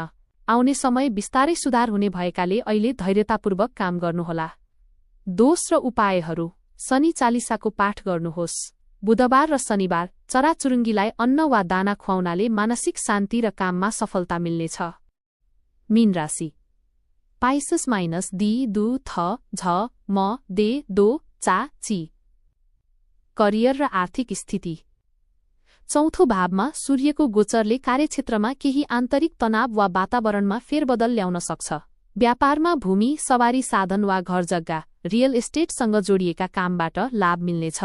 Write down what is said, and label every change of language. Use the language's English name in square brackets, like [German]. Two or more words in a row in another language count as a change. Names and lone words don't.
[Nepali] आउने समय बिस्तारै सुधार हुने भएकाले अहिले धैर्यतापूर्वक काम गर्नुहोला। दोष र उपायहरू। शनि चालिसाको पाठ गर्नुहोस्। बुधबार र शनिबार चराचुरुङ्गीलाई अन्न वा दाना खुवाउनाले मानसिक शान्ति र काममा सफलता मिल्नेछ। मीन राशि। पाइसस माइनस दी दु थ झ म दे दो चा ची। करियर र आर्थिक स्थिति। 4औं भावमा सूर्यको गोचरले कार्यक्षेत्रमा केही आन्तरिक तनाव वा वातावरणमा फेरबदल ल्याउन सक्छ। व्यापारमा भूमि, सवारी साधन वा घरजग्गा, रियल एस्टेटसँग जोडिएका कामबाट लाभ मिल्नेछ।